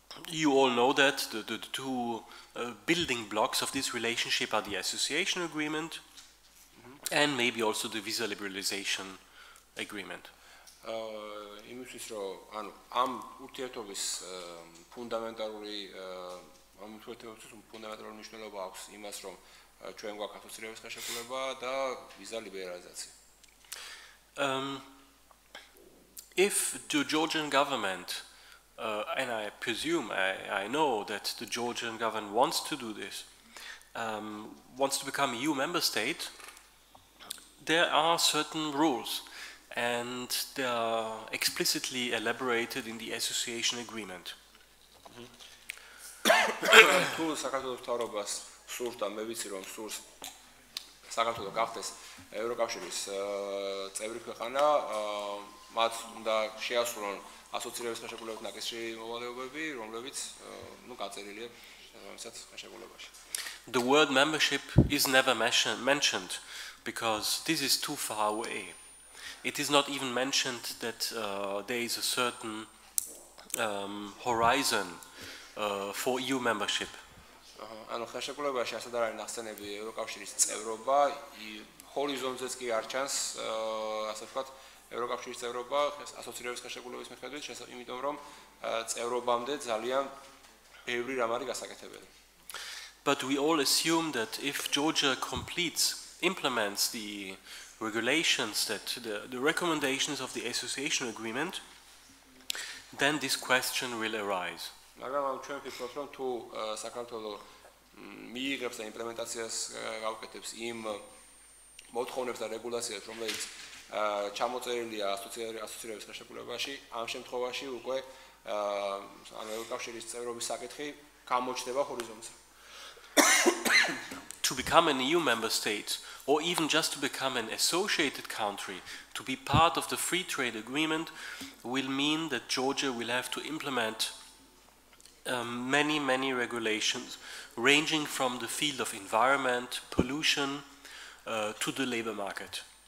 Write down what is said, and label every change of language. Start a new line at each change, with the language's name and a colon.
English: You all know that the two building blocks of this relationship are the association agreement and maybe also the visa liberalization agreement.
Georgian: იმისთვის, რომ ანუ ამ ურთიერთობის ფუნდამენტალური მნიშვნელობა აქვს იმას, რომ ჩვენ გვაქვს ასოცირების ხელშეკრულება და ვიზა ლიბერალიზაცია.
English: If the Georgian government, and I presume, I know that the Georgian government wants to do this, wants to become a EU member state, there are certain rules, and they are explicitly elaborated in the association agreement.
Georgian: თუ საქართველოს მთავრობას სურს და მე ვიცი რომ სურს საქართველოს გახდეს ევროკავშირის წევრი ქვეყანა, მათ უნდა შეასრულონ ასოცირების ხელშეკრულებით ნაკისრი მოვალეობები, რომლებიც გაწერილია ამასაც ხელშეკრულებაში.
English: The word membership is never mentioned because this is too far away. It is not even mentioned that there is a certain horizon for EU membership.
Georgian: ანუ ხელშეკრულებაში ასად არ არის ნახსენები ევროკავშირის წევრობა, ჰორიზონტზეც კი არ ჩანს, ასე ვთქვათ, ევროკავშირის წევრობა ასოცირების ხელშეკრულების მიხედვით, იმიტომ რომ წევრობამდე ძალიან ბევრი რამ არის გასაკეთებელი.
English: But we all assume that if Georgia implements the regulations, that the recommendations of the association agreement, then this question will arise.
Georgian: მაგრამ ჩვენ ვფიქრობთ, რომ თუ საქართველოს მიიღებს და იმპლემენტაციას გავუკეთებს იმ მოთხოვნებს და რეგულაციებს, რომელიც ჩამოწერილია ასოცირების ხელშეკრულებაში, ამ შემთხვევაში უკვე ევროკავშირის წევრობის საკითხი გამოჩნდება ჰორიზონტზე.
English: To become an EU member state, or even just to become an associated country, to be part of the free trade agreement, will mean that Georgia will have to implement many regulations, ranging from the field of environment, pollution, to the labor market.